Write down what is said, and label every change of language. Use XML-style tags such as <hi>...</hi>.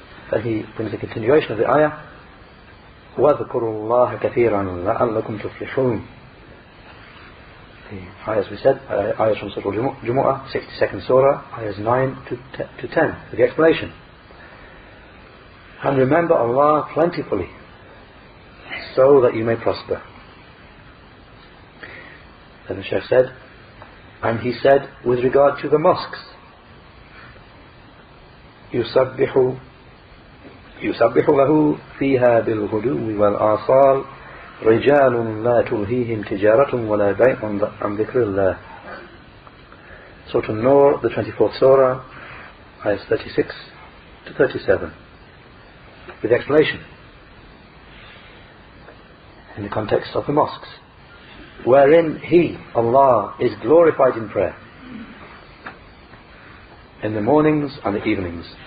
<en>Then he brings the continuation of the ayah,</en> <ar>وَاذْكُرُوا اللَّهَ كَثِيرًا لَعَلَّكُمْ تُفْلِحُونَ.</ar> <en>The ayahs we said, ayahs from Surah Al-Jumu'ah, 62nd surah, ayahs 9 to 10, with the explanation. And remember Allah plentifully, so that you may prosper. Then the Shaykh said, and he said with regard to the mosques,</en> <ar>يُسَبِّحُ لَهُ فِيهَا بِالْغُدُوِّ وَالْآصَالِ رِجَالٌ لَا تُلْهِيهِمْ تِجَارَةٌ وَلَا بَيْعٌ عَنْ ذِكْرِ اللَّهِ.</ar> <en>Surah An-Nur, the 24th surah, ayahs 36 to 37, with the explanation in the context of the mosques, wherein He, Allah, is glorified in prayer, in the mornings and the evenings,</en>